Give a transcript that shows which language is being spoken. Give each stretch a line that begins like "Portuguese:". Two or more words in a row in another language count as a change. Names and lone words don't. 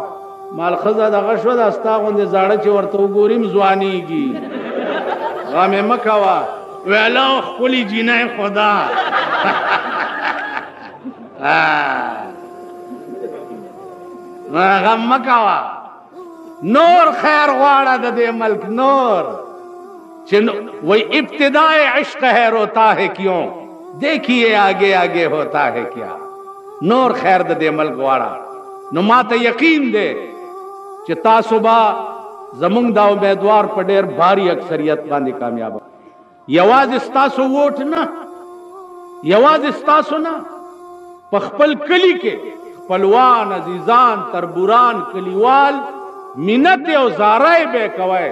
Pashto: مال ښځه دغه شوه دا ستا غوندې زاړه چې ورته وګوري ځوانېږي، غم یې مه کوه. ویله ښکلې جینۍ خدا غم مه کوه. نور خیر غواړه د دې ملک نور چې
Urdu: وہی ابتدائے عشق ہے روتا ہے کیوں دیکھیے آگے آگے ہوتا ہے کیا.
Pashto: نور خیر د دې ملک غواړه. نو ما ته یقین دی چې تاسو به زمونږ دا امیدوار په ډېر بھاری اکثریت باندې کامیاب. یوازې ستاسو ووټ نه، یوازې ستاسو نه، په خپل کلي کې خپلوان عزیزان تربوران کلیوال منت او زارای به کوي.